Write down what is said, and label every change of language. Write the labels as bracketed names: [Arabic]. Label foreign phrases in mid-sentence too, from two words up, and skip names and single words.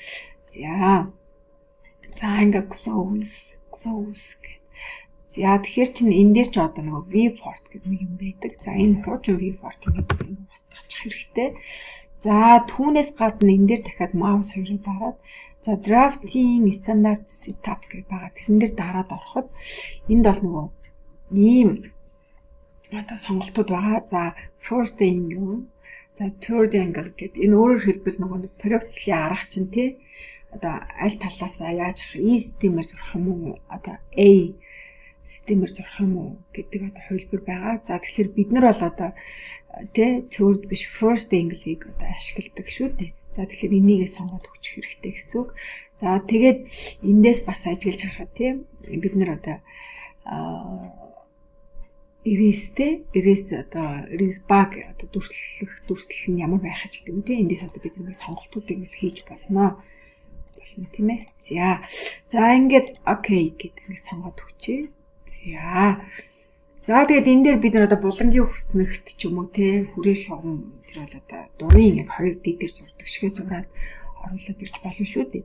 [Mongolian] За ингээ close гэх. За тэгэхээр чинь энэ дээр ч одоо нэг viewport гэдэг нэг юм байдаг. За энэ хуучин viewport гэдэг нь устгах хэрэгтэй. За түүнээс гадна энэ дээр дахиад mouse хоёрыг дараад за [English] drafting standard setup [Mongolian] гэж байгаа. Тэрэн дээр дараад ороход энд бол нөгөө ийм одоо сонголтууд байгаа. [English] За first angle, за third angle гэдэг. [Mongolian] Энэ өөрөөр хэлбэл нөгөө проекцлын арга чинь тий. Одоо аль талаасаа яаж харах, E системээр зурах юм уу? Одоо A системээр зурах юм уу гэдэг одоо хувилбар байгаа. За тэгэхээр бид нар бол одоо тий third биш [English] first angle- [Mongolian] ийг одоо ашигладаг шүү дээ. За тэгэхээр энийгээ сонгоод өгчих хэрэгтэй гэсэн үг. За тэгээд эндээс бас ажиглаж харахад тий бид нар одоо [English] erase bar [Mongolian] одоо дүрслэл нь ямар байх гэж гэдэг юм тий. Эндээс одоо бид нэг сонголтуудыг хийж болно тийм ээ. За ингээд окей гэдэг нэг сонгоод өгчээ. За тэгээд энэ дээр бид нар одоо булангийн хүснэгт ч юм уу те хүрээ шугам тэр бол одоо дурын яг 2D дээр зурдаг шигээ зураад оруулаад ирж болно шүү дээ.